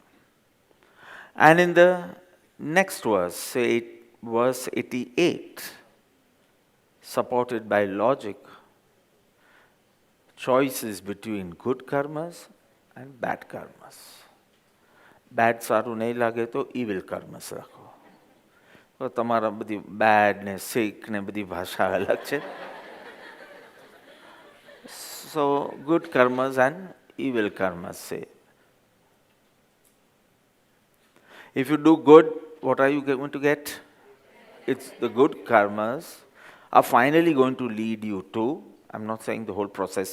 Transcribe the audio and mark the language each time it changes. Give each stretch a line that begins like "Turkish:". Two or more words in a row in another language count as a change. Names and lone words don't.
English: And in the next verse, say verse 88, supported by logic, choices between good karmas and bad karmas.
Gujarati: Bad સારું નહીં લાગે તો
English: evil karmas
Gujarati: રાખો. તો તમારા બધી bad ને sick ને બધી ભાષા અલગ છે.
English: So good karmas and evil karmas say. If you do good, what are you going to get? It's the good karmas are finally going to lead you to, I'm not saying the whole process.